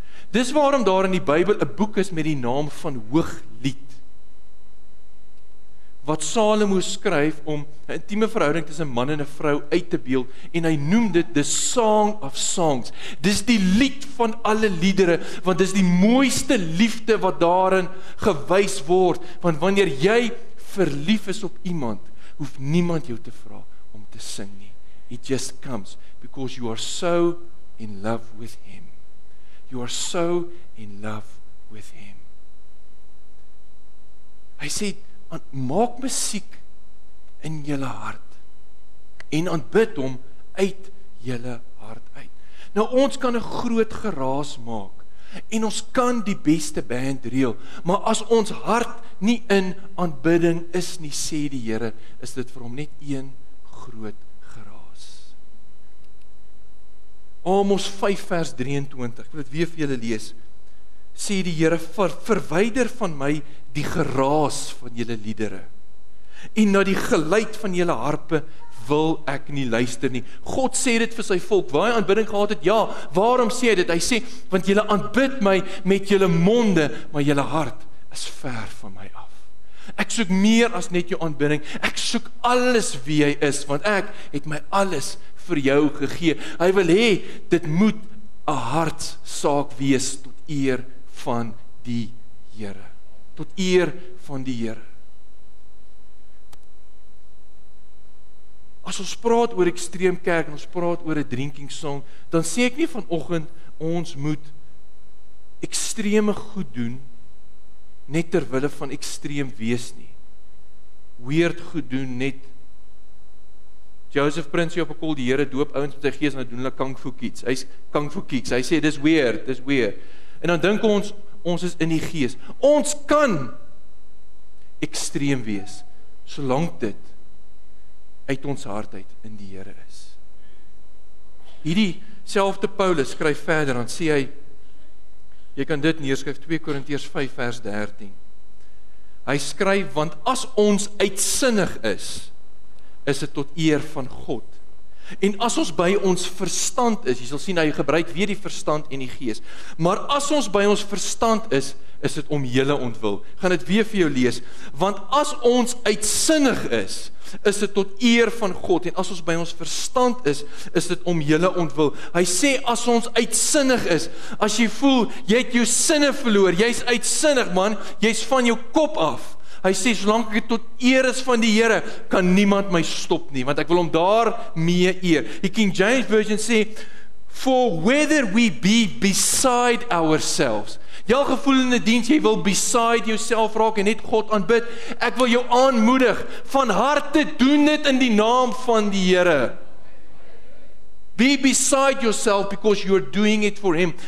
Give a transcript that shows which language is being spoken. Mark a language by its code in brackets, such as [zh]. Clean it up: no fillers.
[af] Dis waarom daar in die Bybel 'n boek is met die naam van Hooglied, wat Salomo skryf om 'n intieme verhouding tussen 'n man en 'n vrou uit te beeld, en hy noem dit the Song of Songs. Dis die lied van alle liedere, want dis die mooiste liefde wat daarin gewys word, want wanneer jy verlief is op iemand, hoef niemand jou te vra om te sing nie. [en] It just comes, because you are so in love with him. You are so in love with him. [af] Hy sê, maak musiek in julle hart en aanbid hom uit julle hart uit. Nou ons kan 'n groot geraas maak en ons kan die beste band reël, maar as ons hart nie in aanbidding is nie, sê die Here, is dit vir hom net een groot geraas. Amos 5 vers 23, ek wil dit weer vir julle lees. Sê die Here, verwyder van my die geraas van julle liedere, en na die geluid van julle harpe wil ek nie luister nie. God sê dit vir sy volk, waar hy aanbidding gehad het, ja, waarom sê hy dit? Hy sê, want julle aanbid my met julle monde, maar julle hart is ver van my af. Ek soek meer as net jou aanbidding. Ek soek alles wie hy is, want ek het my alles vir jou gegee. Hy wil hê, dit moet 'n hartsaak wees tot eer van die Here. Tot eer van die Here. As ons praat oor Extreem Kerk en ons praat oor 'n drinking song, dan sê ek nie vanoggend ons moet ekstreme goed doen net ter wille van ekstreem wees nie. Weird goed doen net. Joseph Prince op 'n kol die Here doop ouens met sy gees en dan doen hulle kung fu kicks. Hy's kung fu kicks. Hy sê dis weird, dis weird. En dan dink ons is in die gees. Ons kan ekstreem wees solank dit uit ons hart uit in die Here is. Hierdie selfde Paulus skryf verder, dan sê hy, jy kan dit neerskryf, 2 Korintiërs 5 vers 13. Hy skryf, want as ons uitsinnig is dit tot eer van God. En as ons by ons verstand is, jy sal sien, hy gebruik weer die verstand en die gees, maar as ons by ons verstand is dit om julle ontwil. Gaan dit weer vir jou lees, want as ons uitsinnig is dit tot eer van God, en as ons by ons verstand is dit om julle ontwil. Hy sê, as ons uitsinnig is, as jy voel, jy het jou sinne verloor, jy's uitsinnig man, jy's van jou kop af. Hy sê, solank ek tot eer is van die Here, kan niemand my stop nie, want ek wil hom daarmee eer. Die King James Version sê, [en] for whether we be beside ourselves. [af] Jou gevoel in die diens, jy wil beside jouself raak en net God aanbid. Ek wil jou aanmoedig, van harte doen dit in die naam van die Here. [en] Be beside yourself because you're doing it for him.